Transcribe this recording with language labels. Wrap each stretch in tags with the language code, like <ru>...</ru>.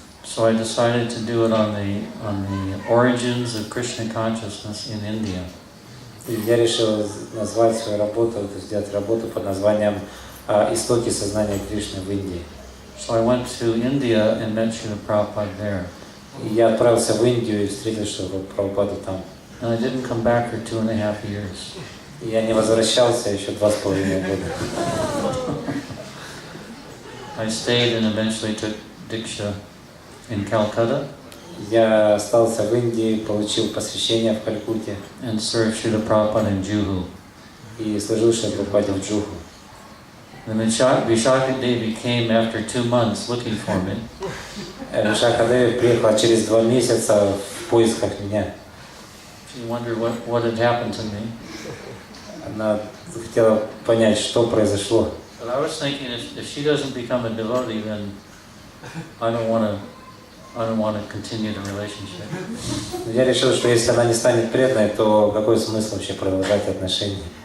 <en>So I decided to do it on the origins of Krishna consciousness in India.</en> <ru>И я решил назвать свою работу, сделать работу под названием «Истоки сознания Кришны в Индии».</ru> <en>So I went to India and met Srila Prabhupada there.</en> <ru>И я отправился в Индию и встретил Шрилу Прабхупаду там.</ru> <en>And I didn't come back for 2.5 years.</en> <ru>И я не возвращался еще 2,5 года.</ru> <en>I stayed and eventually took Diksha in Calcutta.</en> <ru>Я остался в Индии, получил посвящение в Калькутте.</ru> <en>And served Srila Prabhupada in Juhu.</en> <ru>И служил Шриле Прабхупаде в Джуху.</ru> <en>Then Vishakadevi came after 2 months looking for me.</en> <ru>Вишакадеви приехала через 2 месяца в поисках меня.</ru> <en>She wondered what had happened to me.</en> <ru>Она хотела понять, что произошло.</ru> <en>But I was thinking, if she doesn't become a devotee, then I don't want to continue the relationship.</en> <ru>Я решил, что если она не станет преданной, то какой смысл вообще продолжать отношения?</ru>